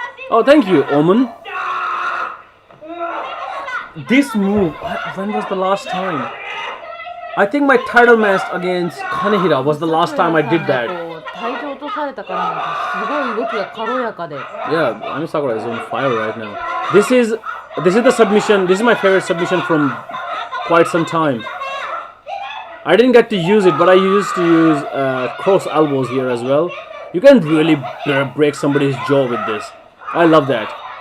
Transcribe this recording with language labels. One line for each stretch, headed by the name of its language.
English: Oh, thank you, Omen. This move, when was the last time? I think my title match against Kanehira was the last time I did that.
Japanese: 体重落とされたからなんかすごい動きが軽やかで。
English: Yeah, Emi Sakura is on fire right now. This is the submission. This is my favorite submission from quite some time. I didn't get to use it, but I used to use cross elbows here as well. You can really break somebody's jaw with this. I love that.